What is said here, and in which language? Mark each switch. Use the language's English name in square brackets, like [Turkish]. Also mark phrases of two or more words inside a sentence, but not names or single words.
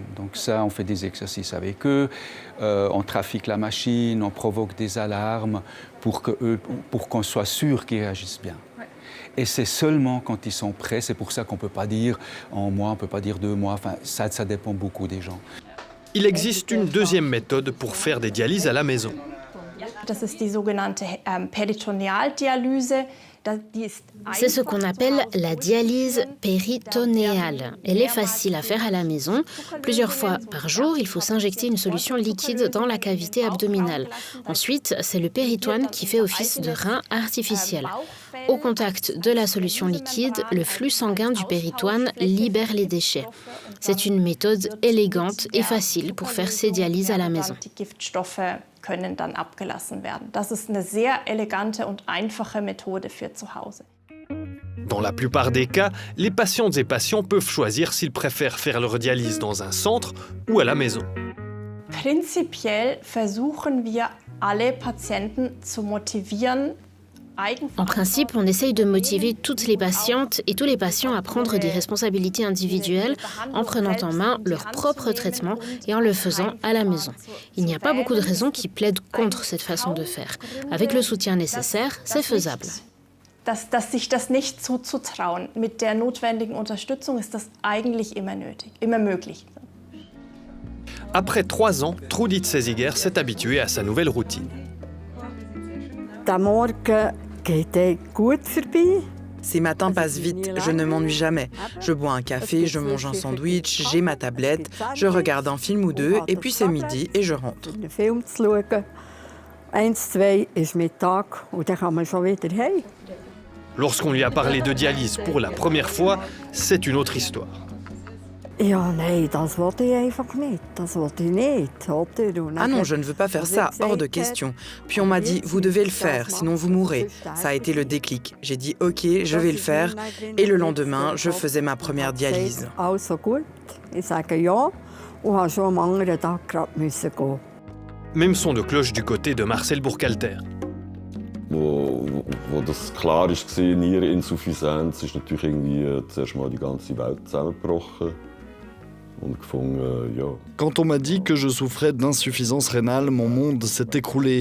[French] Donc ça, on fait des exercices avec eux, on trafique la machine, on provoque des alarmes pour qu'on soit sûr qu'ils réagissent bien. Et c'est seulement quand ils sont prêts, c'est pour ça qu'on ne peut pas dire un mois, on ne peut pas dire 2 mois, enfin, ça dépend beaucoup des gens. Il existe une deuxième méthode pour faire des dialyses à la maison. [German] Das ist die sogenannte Peritonealdialyse. [French] C'est ce qu'on appelle la dialyse péritonéale. Elle est facile à faire à la maison. Plusieurs fois par jour, il faut s'injecter une solution liquide dans la cavité abdominale. Ensuite, c'est le péritoine qui fait office de rein artificiel. Au contact de la solution liquide, le flux sanguin du péritoine libère les déchets. C'est une méthode élégante et facile pour faire ces dialyses à la maison. [German] Können dann abgelassen werden. Das ist eine sehr elegante und einfache Methode für zu Hause. [French] Dans la plupart des cas, les patientes et patients peuvent choisir s'ils préfèrent faire leur dialyse dans un centre ou à la maison. [German] Prinzipiell versuchen wir alle Patienten zu motivieren. [French] En principe, on essaye de motiver toutes les patientes et tous les patients à prendre des responsabilités individuelles en prenant en main leur propre traitement et en le faisant à la maison. Il n'y a pas beaucoup de raisons qui plaident contre cette façon de faire. Avec le soutien nécessaire, c'est faisable. [German] Dass sich das nicht zuzutrauen. Mit der notwendigen Unterstützung ist das eigentlich immer möglich. [French] Après 3 ans, Trudit Sesiger s'est habituée à sa nouvelle routine. [German] Der Morgen geht gut vorbei. [French] Ces matins passent vite, je ne m'ennuie jamais. Je bois un café, je mange un sandwich, j'ai ma tablette, je regarde un film ou 2 et puis c'est midi et je rentre. [German] Einen Film zu schauen. 1, 2 ist Mittag und dann kann man schon wieder heim. [French] Lorsqu'on lui a parlé de dialyse pour la première fois, c'est une autre histoire. [German] Ja, nein, das wollte ich einfach nicht. Das wollte ich nicht, oder? [French] Ah non, je ne veux pas faire ça, hors de question. Puis on m'a dit, vous devez le faire, sinon vous mourrez. Ça a été le déclic. J'ai dit, ok, je vais le faire. Et le lendemain, je faisais ma première dialyse. [German] Also gut, ich sage ja und habe schon am anderen Tag gerade müssen gehen. [French] Même son de cloche du côté de Marcel Burkhalter. [German] Wo das klar war, Niereninsuffizienz, ist natürlich irgendwie zuerst mal die ganze Welt zusammengebrochen. [French] Quand on m'a dit que je souffrais d'insuffisance rénale, mon monde s'est écroulé.